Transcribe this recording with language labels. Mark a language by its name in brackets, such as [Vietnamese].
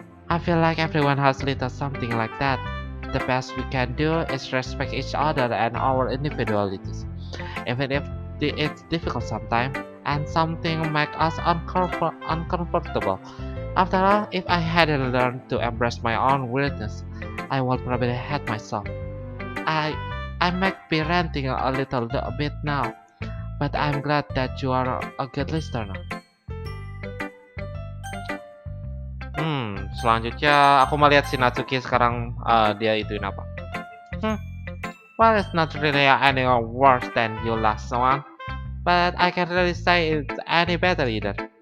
[English] I feel like everyone has little something like that. The best we can do is respect each other and our individualities, even if it's difficult sometimes and something make us uncomfortable. After all, if I hadn't learned to embrace my own weirdness, I would probably hate myself. I I might be ranting a little bit now, but I'm glad that you are a good listener. [Indonesian] Selanjutnya aku melihat si Natsuki sekarang dia ituin apa? [English] Hmm, well, it's not really any worse than your last one, but I can't really say it's any better either.